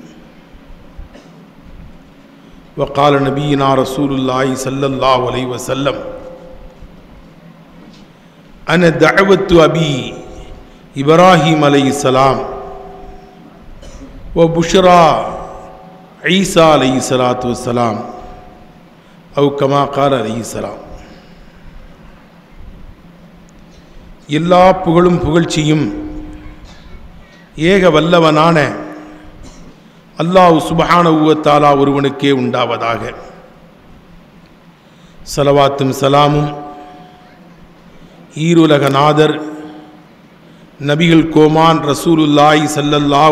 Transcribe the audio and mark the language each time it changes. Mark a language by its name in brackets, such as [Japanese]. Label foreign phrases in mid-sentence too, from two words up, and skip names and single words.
[Arabic] وقال نبينا رسول الله صلى الله عليه وسلم: أنا دعوة أبي إبراهيم عليه السلام وبشرى عيسى عليه الصلاة والسلام أو كما قال عليه السلام. [Tamil] எல்லா புகழும் புகழ்ச்சியும் ஏக வல்லவனான அல்லாஹ் [Arabic] سبحانه وتعالى [Tamil] ஒருவனுக்கே உண்டாவதாக. ஸலவாத்தும் சலாமும் ஈருலக நாதர் நபிகள் கோமான் [Arabic] رسول الله صلى الله